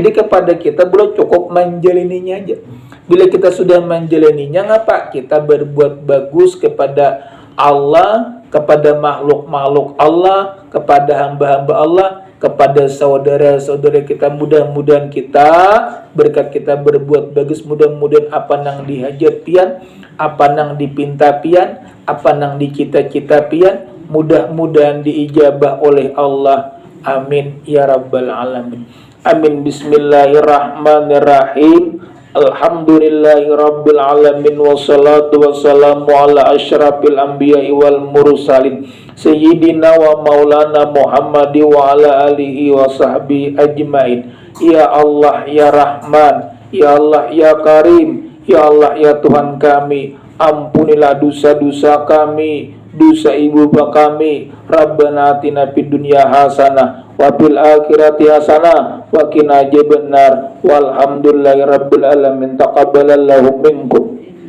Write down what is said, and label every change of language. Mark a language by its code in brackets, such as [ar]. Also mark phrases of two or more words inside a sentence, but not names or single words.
[id] Jadi kepada kita belum cukup menjalaninya aja. Bila kita sudah menjalaninya, ngapa kita berbuat bagus kepada Allah, kepada makhluk-makhluk Allah, kepada hamba-hamba Allah, kepada saudara-saudara kita. Mudah-mudahan kita berkat kita berbuat bagus, [bjn] mudah-mudahan apa nang dihajat pian, apa nang dipinta pian, apa nang dicita-cita pian, mudah-mudahan diijabah oleh Allah. [ar] آمين يا رب العالمين. آمين. بسم الله الرحمن الرحيم. الحمد لله رب العالمين، والصلاة والسلام على أشرف الأنبياء والمرسلين سيدنا ومولانا محمد وعلى آله وصحبه أجمعين. يا الله يا رحمن، يا الله يا كريم، يا الله [id] ya Tuhan kami, ampunilah dosa-dosa kami, dosa ibu bapak kami. [ar] ربنا آتنا في الدنيا حسنة وفي الآخرة حسنة وقنا عذاب النار. والحمد لله رب العالمين. تقبل الله منكم.